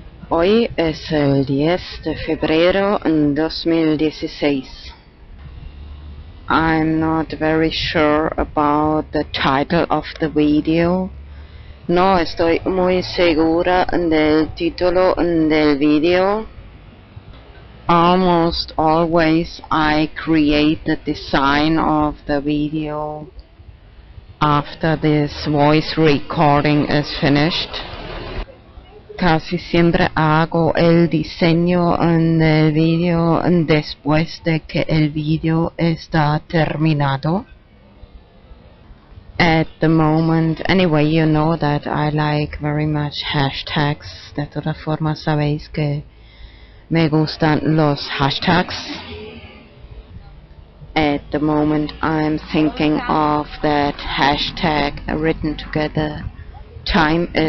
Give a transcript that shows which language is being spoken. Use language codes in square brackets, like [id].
[es] Hoy es el 10 de febrero 2016. [en] I'm not very sure about the title of the video. [es] No estoy muy segura del título del video. [en] Almost always I create the design of the video after this voice recording is finished. [es] Casi siempre hago el diseño del video después de que el video está terminado. [en] At the moment, anyway, you know that I like very much hashtags. [es] De todas formas, sabéis que me gustan los hashtags. [en] At the moment, I'm thinking of that hashtag written together. Time is